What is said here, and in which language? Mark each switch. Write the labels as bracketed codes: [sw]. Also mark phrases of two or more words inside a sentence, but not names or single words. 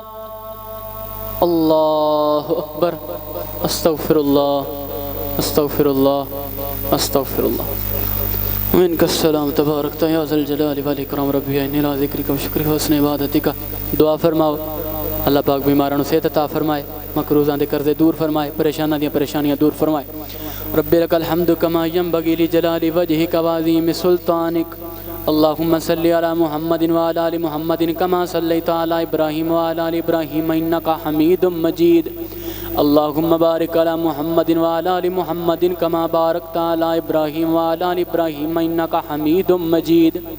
[ar] الله أكبر. أستغفر الله أستغفر الله أستغفر الله. منك سلام تباركت يا ذا الجلال والإكرام. ربي إني على ذكرك وشكرك وحسن عبادتك. [pa] دعا فرماؤ اللہ پاک بیماراں نوں صحت عطا فرمائے، مقروضاں دے قرضے دور فرمائے، پریشاناں دی پریشانیاں دور فرمائے. [ar] ربي لك الحمد كما ينبغي لجلال وجهك وعظيم سلطانك. اللهم صل على محمد وعلى آل محمد كما صليت على إبراهيم وعلى آل إبراهيم إنك حميد مجيد. اللهم بارك على محمد وعلى آل محمد كما باركت على إبراهيم وعلى آل إبراهيم إنك حميد مجيد.